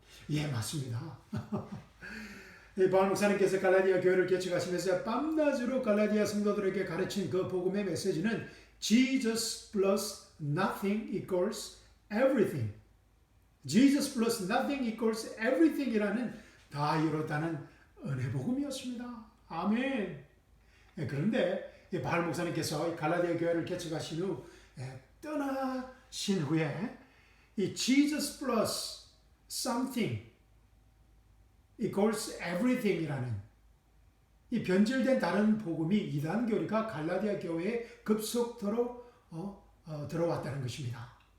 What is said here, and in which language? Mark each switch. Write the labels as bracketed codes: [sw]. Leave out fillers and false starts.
[ko] 예, 맞습니다. 바울 목사님께서 갈라디아 교회를 개척하시면서 밤낮으로 갈라디아 성도들에게 가르친 그 복음의 메시지는 [en] Jesus plus nothing equals everything. Jesus plus nothing equals everything [ko] 이라는 다이로다는 은혜 복음이었습니다. 아멘. 그런데 바울 목사님께서 갈라디아 교회를 개척하신 후 떠나신 후에 이 [en] Jesus plus something equals everything [ko] 이라는 이 변질된 다른 복음이 이단 교리가 갈라디아 교회에 급속도로 들어왔다는 것입니다.